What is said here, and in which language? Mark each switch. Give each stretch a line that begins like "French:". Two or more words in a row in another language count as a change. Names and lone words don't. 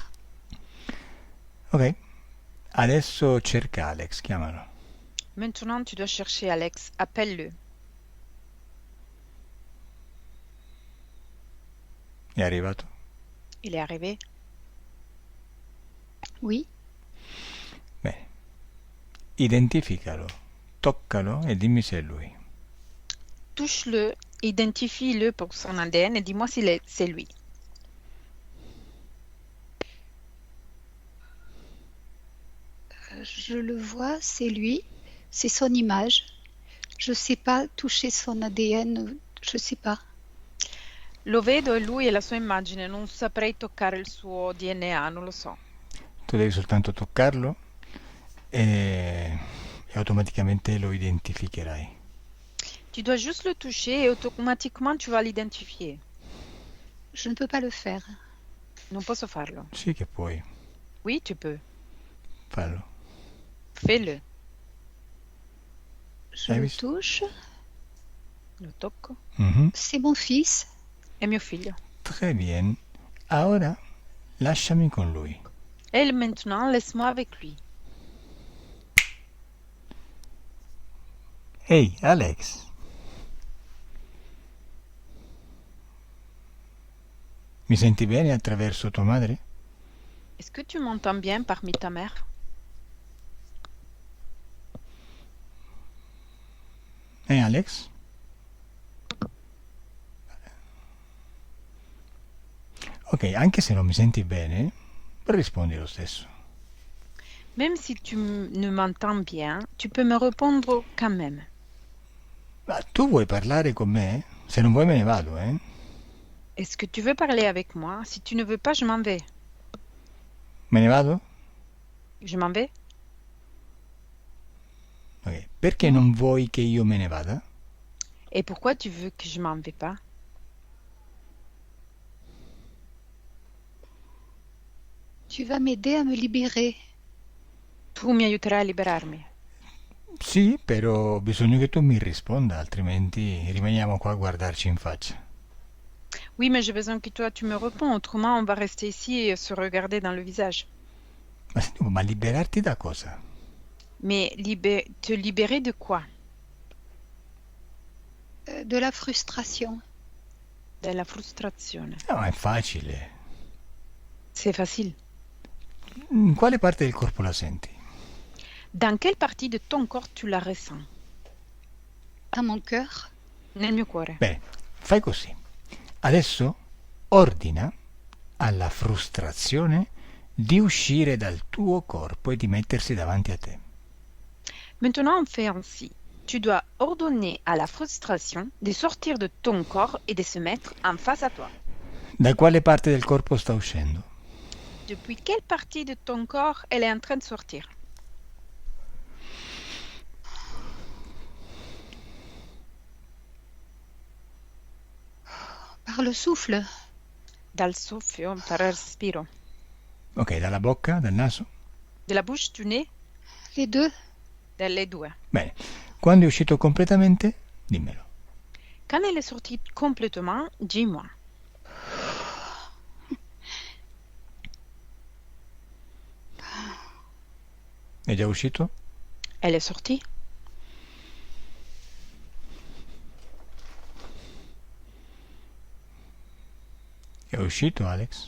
Italian: Ok. Adesso cerca Alex, chiamalo.
French: Maintenant, tu dois chercher Alex. Appelle-le.
Italian: È arrivato?
French: Il est arrivé. Oui.
Italian: Bene. Identificalo, toccalo e dimmi se è lui.
French: Touche-le, identifie-le pour son ADN et dis-moi si c'est lui. Je le vois, c'est lui. C'est son image. Je ne sais pas toucher son ADN. Je ne sais pas.
Italian: Lo vedo, è lui e la sua immagine. Non saprei toccare il suo DNA, non lo so. Tu devi soltanto toccarlo e automaticamente lo identificherai.
French: Tu dois juste le toucher et automatiquement tu vas l'identifier. Je ne peux pas le faire.
Italian: Non posso farlo. Sì che puoi,
French: Oui, tu peux.
Italian: fallo.
French: Fais-le. Je
Italian: Hai
French: le
Italian: visto?
French: touche.
Italian: Lo tocco. Mhm.
French: C'est mon fils.
Italian: È mio figlio.
French: Très bien.
Italian: Ora lasciami con lui.
French: Et maintenant, laisse-moi avec lui.
Italian: Ehi, Alex. Mi senti bene attraverso tua madre?
French: Est-ce que tu m'entends bien parmi ta mère?
Italian: Alex? Ok, anche se non mi senti bene, rispondi lo stesso.
French: Même si tu ne m'entends bien, tu peux me répondre quand même.
Italian: Ma tu vuoi parlare con me? Se non vuoi me ne vado, eh?
French: Est-ce que tu veux parler avec moi? Si tu ne veux pas, je m'en vais.
Italian: Me ne vado?
French: Je m'en vais?
Italian: Ok. Perché non vuoi che io me ne vada?
French: Et pourquoi tu veux que je m'en vais pas? Tu vas m'aider à me libérer.
Italian: Tu mi aiuterai a liberarmi. Sì, però ho bisogno che tu mi risponda, altrimenti rimaniamo qua a guardarci in faccia.
French: Oui, mais j'ai besoin que toi tu me réponds, autrement on va rester ici et se regarder dans le visage.
Italian: Ma senti, ma liberarti da cosa?
French: Mais te libérer de quoi? De la frustration.
Italian: Della frustrazione. No, è facile.
French: C'est facile.
Italian: In quale parte del corpo la senti?
French: Dans quelle partie de ton corps tu la ressens? À mon cœur.
Italian: Nel mio cuore. Bene, fai così. Adesso ordina alla frustrazione di uscire dal tuo corpo e di mettersi davanti a te.
French: Maintenant, on fait ainsi. Tu dois ordonner à la frustration de sortir de ton corps et de se mettre en face à toi.
Italian: Da quale parte del corpo sta uscendo?
French: Depuis quelle partie de ton corps elle est en train de sortir? Par le souffle.
Italian: Dal soffio, par respiro. Ok, dalla bocca, dal naso?
French: De la bouche, du nez? Les deux.
Italian: Delle due. Bene, quando è uscito completamente, dimmelo.
French: Quand elle est sortie complètement, dis-moi.
Italian: È già uscito?
French: Elle est sortie?
Italian: È uscito, Alex?